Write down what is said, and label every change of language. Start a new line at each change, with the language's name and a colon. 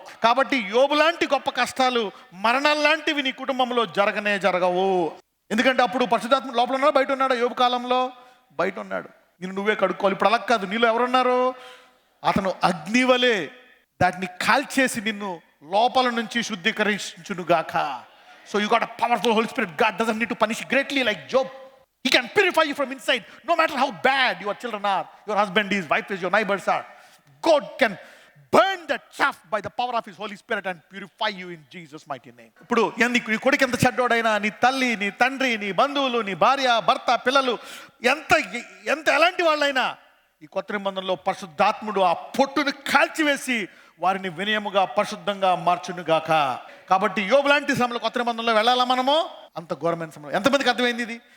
Telugu: కాబట్టి యోబు లాంటి గొప్ప కష్టాలు, మరణాలు లాంటివి నీ కుటుంబంలో జరగవు. ఎందుకంటే అప్పుడు పరిశుద్ధాత్మ లోపల ఉన్నాడు, బయట ఉన్నాడు. యోబు కాలంలో బయట ఉన్నాడు. నిన్ను నువ్వే కడుక్కోవాలి. ఇప్పుడు అలా కాదు, నీలో ఎవరున్నారు? అతను అగ్నివలే దాటిని కాల్చేసి నిన్ను లోపల నుంచి శుద్ధీకరించునుగాక.
English: So you got a powerful Holy Spirit. God doesn't need to punish greatly like Job. He can purify you from inside, no matter how bad your children are, your husband is, wife is, your neighbors are. God can burn that chaff by the power of His Holy Spirit and purify you in Jesus' mighty name.
Telugu: ఇప్పుడు నీ కొడుకు ఎంత చెడ్డోడైనా, నీ తల్లి, నీ తండ్రి, నీ బంధువులు, నీ భార్య, భర్త, పిల్లలు ఎంత ఎలాంటి వాళ్ళైనా ఈ కొత్త నిబంధనలో పరిశుద్ధాత్ముడు ఆ పొట్టును కాల్చివేసి వారిని వినయముగా పరిశుద్ధంగా మార్చునుగాక. కాబట్టి యోబు లాంటి శ్రమలు కొత్త నిబంధనలో వెళ్ళాలా మనము? అంత ఘోరమైన శ్రమలు. ఎంతమందికి అర్థమైంది ఇది?